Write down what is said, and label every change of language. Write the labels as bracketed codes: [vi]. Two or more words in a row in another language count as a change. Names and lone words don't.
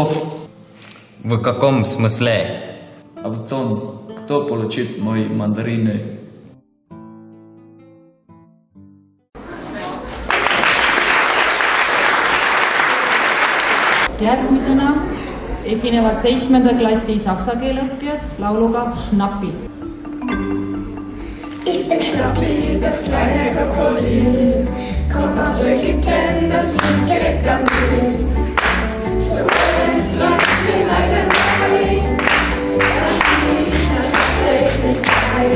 [ru] В каком смысле? А в том, кто получит мои мандарины. [et] Järgmisena esinevad 7. klassi saksa keele õppijad lauluga Schnappi. [de] Ich bin Schnappi, das kleine Krokodil, kommt aus Ägypten, das liegt direkt am Nil. Zuerst lag ich in einem Ei, da schießt das tatsächlich ein.